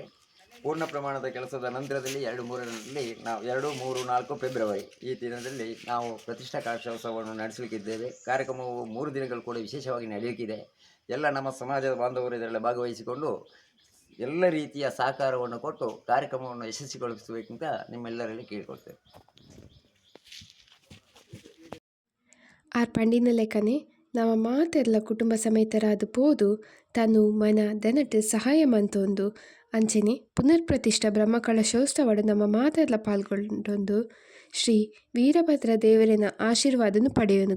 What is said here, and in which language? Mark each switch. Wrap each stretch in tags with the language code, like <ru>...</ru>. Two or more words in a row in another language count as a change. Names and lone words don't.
<kn>ಪೂರ್ಣ ಪ್ರಮಾಣದ ಕೆಲಸದ ನಂತರದಲ್ಲಿ 2, 3ರಲ್ಲಿ ನಾವು 2, 3, 4 ಫೆಬ್ರವರಿ ಈ ದಿನದಲ್ಲಿ ನಾವು ಪ್ರತಿಷ್ಠಾ ಕಲಶೋತ್ಸವವನ್ನು ನಡೆಸಲಿಕ್ಕಿದ್ದೇವೆ. ಕಾರ್ಯಕ್ರಮವು 3 ದಿನಗಳು ಕೂಡ ವಿಶೇಷವಾಗಿ ನಡೆಯಲಿಕ್ಕಿದೆ. ಎಲ್ಲ ನಮ್ಮ ಸಮಾಜದ ಬಾಂಧವರು ಇದರಲ್ಲಿ ಭಾಗವಹಿಸಿಕೊಂಡು ಎಲ್ಲ ರೀತಿಯ ಸಹಕಾರವನ್ನು ಕೊಟ್ಟು ಕಾರ್ಯಕ್ರಮವನ್ನು ಯಶಸ್ವಿಗೊಳಿಸಬೇಕಂತ ನಿಮ್ಮೆಲ್ಲರಲ್ಲಿ ಕೇಳಿಕೊಳ್ತೇವೆ.</kn> <tcy>ಆರ್ ಪಂಡಿನ ಲೆಕ್ಕನೆ ನಮ್ಮ ಮಾತೆಲ್ಲ ಕುಟುಂಬ ಸಮೇತರಾದ ಪೋದು ತನು ಮನ ದನಟ್ ಸಹಾಯ ಮಂತೊಂದು ಅಂಚನೆ ಪುನರ್ ಪ್ರತಿಷ್ಠಾ ಬ್ರಹ್ಮಕಲಶೋತ್ಸವಡು ನಮ್ಮ ಮಾತೆಲ್ಲ ಪಾಲ್ಗೊಂಡೊಂದು ಶ್ರೀ ವೀರಭದ್ರ ದೇವರಿನ ಆಶೀರ್ವಾದನು ಪಡೆಯೋನುಕ.</tcy>